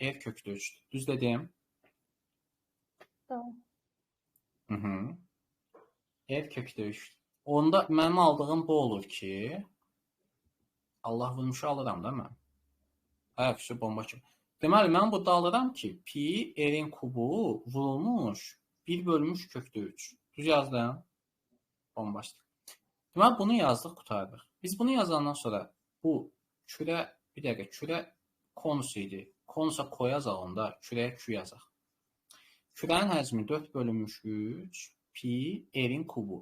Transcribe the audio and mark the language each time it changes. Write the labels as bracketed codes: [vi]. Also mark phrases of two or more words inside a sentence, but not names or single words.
[az] R köklü 3'dür. Düz dedim? Tamam. R köklü 3'dür. Onda mənim aldığım bu olur ki, Allah vurmuşu alıram da mən. Ayaqüstü bomba kimi. Deməli, mən burada alıram ki, pi, R-in kubu vurulmuş 1 bölünmüş kökdə 3. Düz yazdım. Bombaşdır. Deməli, bunu yazdıq, qutardıq. Biz bunu yazandan sonra bu kürə, bir dəqiqə, kürə konus idi. Konusa koyacaq onda, kürəyə Q yazaq. Kürənin həcmi 4 bölünmüş 3, pi, R-in kubu.